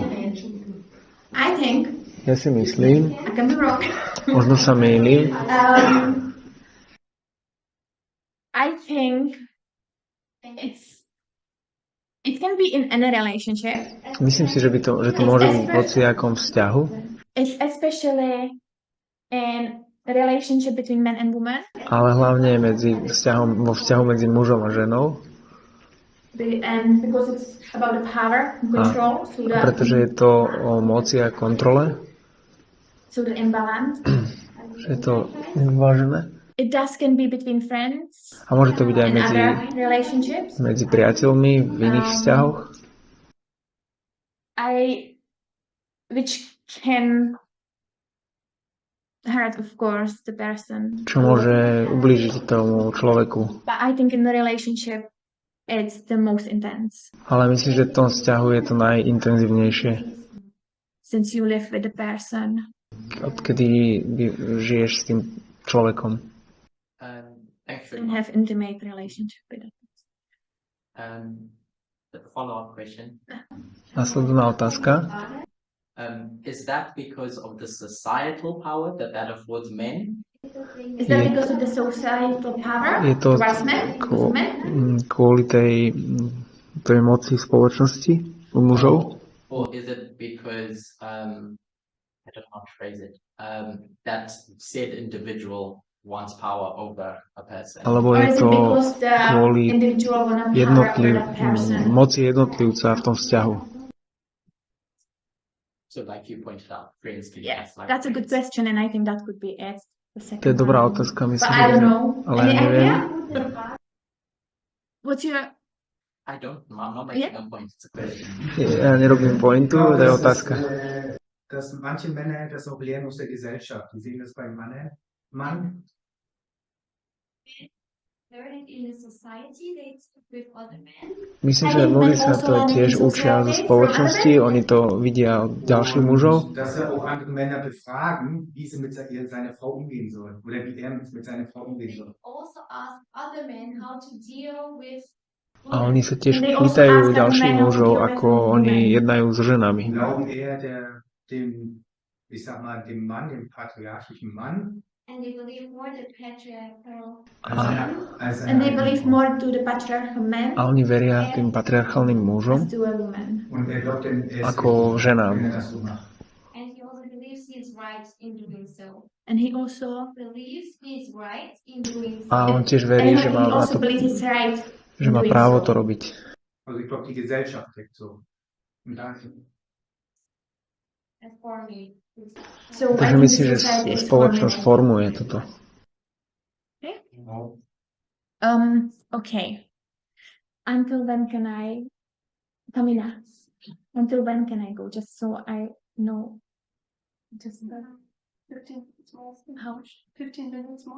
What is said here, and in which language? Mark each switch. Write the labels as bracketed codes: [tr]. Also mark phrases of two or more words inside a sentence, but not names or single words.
[en] I think. [sk] Ja si myslím, [en] I can be wrong. [sk] možno sa mýlim. [en] I think it can be in any relationship. [sk] Myslím si, že to môže byť v hociakom vzťahu. [en] Especially in a relationship between men and women. [sk] Ale hlavne vo vzťahu medzi mužom a ženou. [en] And because it's about the power, control, [sk] pretože je to o moci a kontrole. [en] So the imbalance. [sk] Je to vyvážené. [en] It can be between friends. [sk] A môže to byť aj medzi priateľmi v iných vzťahoch. [en] which can hurt, of course, the person. [sk] čo môže ublížiť tomu človeku. [en] But I think in the relationship, it's the most intense [sk] Ale myslím, že v tom vzťahu je to najintenzívnejšie. [en] since you live with the person. [sk] Odkedy žiješ s tým človekom. [en] Thanks very And much. have intimate relationship with it. The follow-up question. [sk] Nasledujúca otázka. [en] Is that because of the societal power that affords men? Is that because of the societal power [sk] Je to [en] towards men? Because of men? [sk] kvôli tej moci spoločnosti u mužov? [en] Or is it because, I don't know how to phrase it, that said individual wants power over a person? [sk] Alebo [en] Or [sk] je [en] is [sk] to [en] it because the [sk] kvôli [en] individual want power over that person? [sk] moci jednotlivca v tom vzťahu? [en] So like you pointed out, friends can Yes, act like that's a good friends. question, and I think that could be it. The second [sk] To je dobrá [en] one. [sk] otázka, [en] But [sk] myslím, [en] I don't [sk] že... [en] know. [sk] Ale [en] Any [sk] ja neviem. [en] idea? What's your... I'm not making a point, it's a question. [sk] Ja nerobím pointu, to je otázka. [de] Dass manche Männer das auch lernen aus der Gesellschaft. Die sehen das beim Mann. [sk] Myslím, že muži sa to tiež učia zo spoločnosti, oni to vidia od ďalších mužov. [de] Dass er auch andere Männer befragen, wie sie mit seiner Frau umgehen sollen. Oder wie er mit seiner Frau umgehen soll. [sk] A oni sa tiež pýtajú ďalších mužov, ako oni jednajú so ženami. [de] Glauben eher dem, ich sag mal, dem Mann, dem patriarchischen Mann, [en] And they believe more the patriarchal [de] als [en] and they [de] einer [en] believe [de] Frau. [en] more to the patriarchal man [sk] A oni veria tým patriarchálnym [en] as [sk] mužom [en] to a woman. [de] Und er glaubt, er ist [sk] ako [de] richtig, [sk] ženám. [de] wenn er das so macht. [en] And he also believes he is right in doing so. And he also believes he is right in doing so. [sk] A on tiež verí, že má, [en] he [sk] na [en] also [sk] to, [en] believes he's right [sk] že [en] in [sk] má [en] doing [sk] právo [en] so. [sk] to robiť. [de] Also ich glaube, die Gesellschaft tickt so. Und da [en] So I [sk] Takže [en] think [sk] myslím, [en] the [sk] že [en] society is [sk] spoločnosť [en] forming. [sk] formuje toto. [en] Okay. Until when can I, Tamina, until when can I go? Just so I know. Just 15 minutes more. how? 15 minutes more.